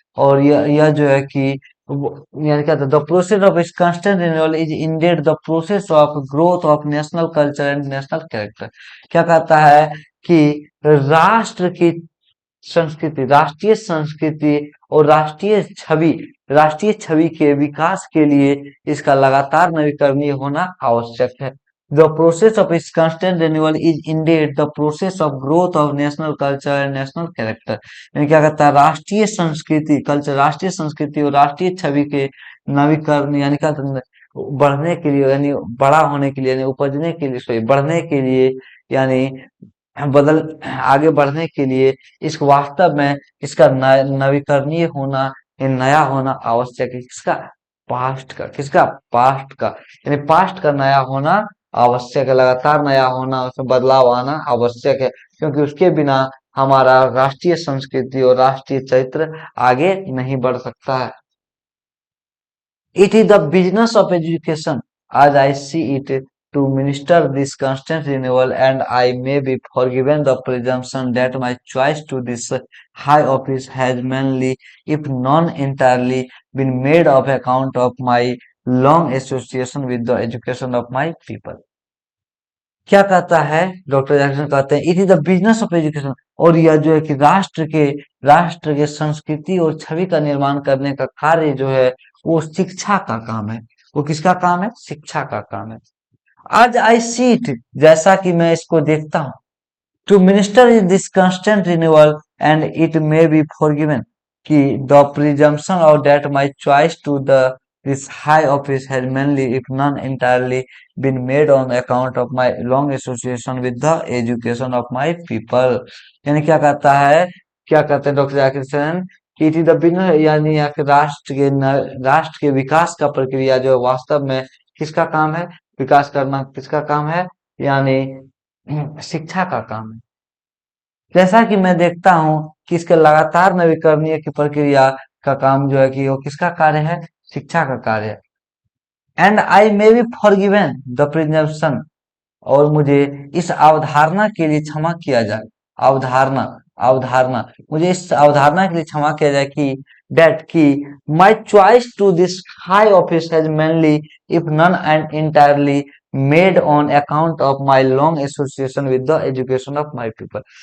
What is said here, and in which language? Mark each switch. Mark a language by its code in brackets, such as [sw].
[hi] और यह जो है कि यानी क्या था, [en] The process of its constant renewal is indeed the process of growth of national culture and national character. [hi] क्या कहता है कि राष्ट्र की राष्ट्रीय संस्कृति और राष्ट्रीय छवि के विकास के लिए इसका लगातार नवीकरणीय होना आवश्यक है। [en] The process of its constant renewal is indeed the process of growth of national culture and national character। [hi] यानी क्या कहता है, राष्ट्रीय संस्कृति और राष्ट्रीय छवि के नवीकरण, यानी क्या कहता है, बढ़ने के लिए, यानी बड़ा होने के लिए, यानी उपजने के लिए, सॉरी बढ़ने के लिए, यानी बदल आगे बढ़ने के लिए इस वास्तव में इसका नवीकरणीय होना, ये नया होना आवश्यक है। किसका, पास्ट का, किसका? पास्ट का। यानी पास्ट का नया होना आवश्यक है, लगातार नया होना, उसमें बदलाव आना आवश्यक है, क्योंकि उसके बिना हमारा राष्ट्रीय संस्कृति और राष्ट्रीय चरित्र आगे नहीं बढ़ सकता है। [en] It is the business of education, as I see it, to minister this constant renewal, and I may be forgiven the presumption that my choice to this high office has mainly, if not entirely, been made of account of my long association with the education of my people. [hi] क्या कहता है doctor Jackson? कहते हैं [en] it is the business of education, [hi] और यह जो है कि राष्ट्र के संस्कृति और छवि का निर्माण करने का कार्य जो है वो शिक्षा का काम है। वो किसका काम है? शिक्षा का काम है। [en] आज I see it, [hi] जैसा कि मैं इसको देखता हूँ, [en] to minister in this constant renewal, and it may be forgiven [hi] कि [en] the presumption of that my choice to this high office has mainly, if not entirely, been made on account of my long association with the education of my people। [hi] यानी क्या कहता है, क्या कहते हैं doctor Zakir कि [en] it is the business, [hi] यानी या फिर राष्ट्र के विकास का प्रक्रिया जो है वास्तव में किसका काम है? विकास करना किसका काम है? यानी शिक्षा का काम है। जैसा कि मैं देखता हूँ कि इसके लगातार नवीकरणीय की प्रक्रिया का काम जो है कि वो किसका कार्य है? शिक्षा का कार्य है। [en] and I may be forgiven the presumption, [hi] और मुझे इस अवधारणा के लिए क्षमा किया जाए। अवधारणा, अवधारणा, मुझे इस अवधारणा के लिए क्षमा किया जाए कि [en] that [hi] कि [en] my choice to this high office has mainly, if none and entirely, made on account of my long association with the education of my people।